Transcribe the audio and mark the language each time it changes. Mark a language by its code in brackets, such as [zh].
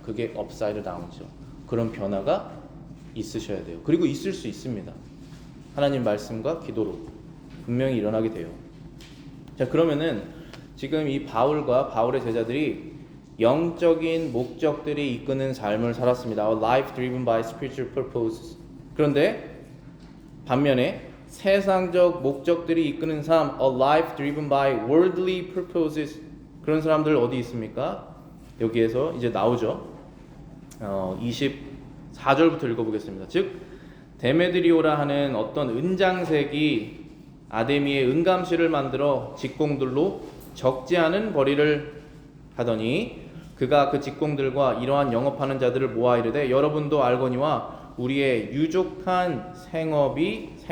[ko] 그게 업사이드 다운이죠. 그런 변화가 있으셔야 돼요. 그리고 있을 수 있습니다. 하나님 말씀과 기도로 분명히 일어나게 돼요. 자, 그러면은 지금 이 바울과 바울의 제자들이 영적인 목적들이 이끄는 삶을 살았습니다. [en] A life driven by spiritual purposes. [ko] 그런데 반면에 세상적 목적들이 이끄는 삶, [en] a life driven by worldly purposes. [ko] 그런 사람들 어디 있습니까? 여기에서 이제 나오죠. 24절부터 읽어보겠습니다. 즉 데메드리오라 하는 어떤 은장색이 아데미의 은감실을 만들어 직공들로 적지 않은 벌이를 하더니 그가 그 직공들과 이러한 영업하는 자들을 모아 이르되 여러분도 알거니와 우리의 유족한 생활이